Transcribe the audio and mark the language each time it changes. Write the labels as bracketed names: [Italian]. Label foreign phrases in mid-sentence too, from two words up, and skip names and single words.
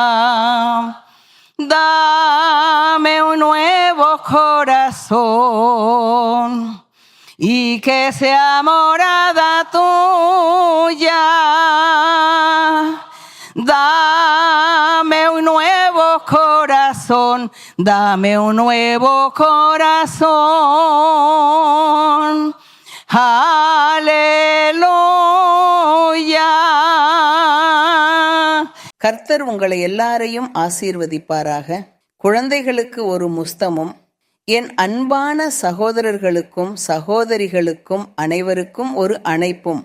[Spanish] Dame un nuevo corazón y que sea morada tuya. Dame un nuevo corazón, dame un nuevo corazón. Aleluya. [Tamil] கர்த்தர் உங்களை எல்லாரையும் ஆசீர்வதிப்பாராக. குழந்தைகளுக்கு ஒரு முஸ்தமும், என் அன்பான சகோதரர்களுக்கும் சகோதரிகளுக்கும் அனைவருக்கும் ஒரு அணைப்பும்.